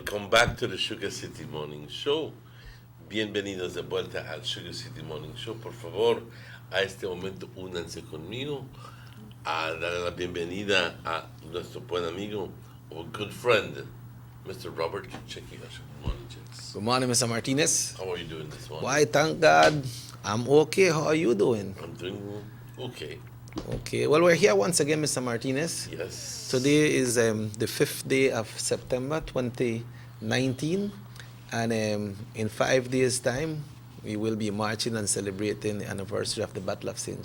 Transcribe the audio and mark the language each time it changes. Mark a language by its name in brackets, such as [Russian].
[English] Back to the Sugar City Morning Show. [Spanish] Bienvenidos de vuelta al Sugar City Morning Show. Por favor, a este momento únanse conmigo a darle la bienvenida a nuestro buen amigo, [English] our good friend, [Spanish] Mr. [English] Robert Kicheki. Good morning, gents. Good morning, Mr. Martinez. How are you doing this morning? Why, thank God. I'm okay. How are you doing? I'm doing okay. Okay. Well, we're here once again, Mr. Martinez. Yes. Today is the 5th day of September 2019, and in 5 days' time, we will be marching and celebrating the anniversary of the Battle of St.